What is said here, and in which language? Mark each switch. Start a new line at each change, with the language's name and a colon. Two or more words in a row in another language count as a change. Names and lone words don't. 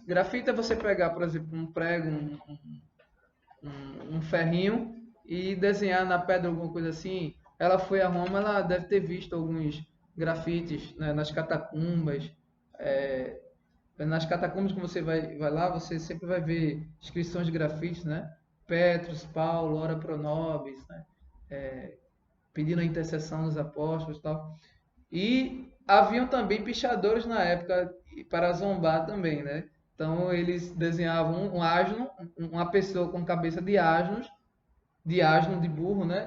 Portuguese: Grafite é você pegar, por exemplo, um prego, um ferrinho e desenhar na pedra alguma coisa assim. Ela foi a Roma, ela deve ter visto alguns grafites, né, nas catacumbas. Nas catacumbas que você vai lá, você sempre vai ver inscrições de grafites, né?
Latin: Petrus, Paulo, ora pro nobis,
Portuguese: né? Pedindo a intercessão dos apóstolos e tal. E haviam também pichadores na época para zombar também, né? Então eles desenhavam um asno, uma pessoa com cabeça de asno, de burro, né?